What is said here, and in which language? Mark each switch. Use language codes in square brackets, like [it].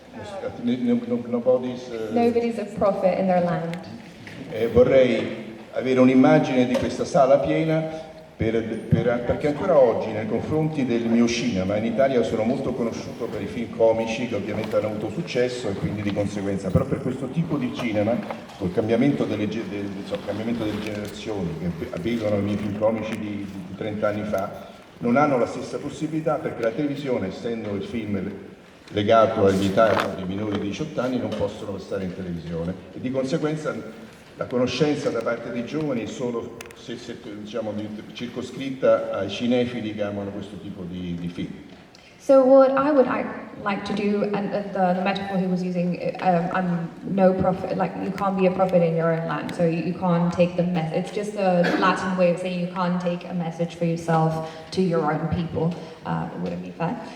[en] Nobody's a prophet in their land. [it] Vorrei avere un'immagine di questa sala piena perché ancora oggi nei confronti del mio cinema in Italia sono molto conosciuto per i film comici che ovviamente hanno avuto successo e quindi di conseguenza, però per questo tipo di cinema, col cambiamento delle generazioni che vedono i miei film comici di 30 anni fa, non hanno la stessa possibilità perché la televisione, essendo il film legato all'età dei minori di 18 anni, non possono stare in televisione e di conseguenza la conoscenza da parte dei giovani è solo diciamo, circoscritta ai cinefili che amano questo tipo di film. [en] So what I would like to do, and the metaphor he was using, I'm no prophet, like you can't be a prophet in your own land, so you can't take the message. It's just a Latin way of saying you can't take a message for yourself to your own people. It wouldn't be fair.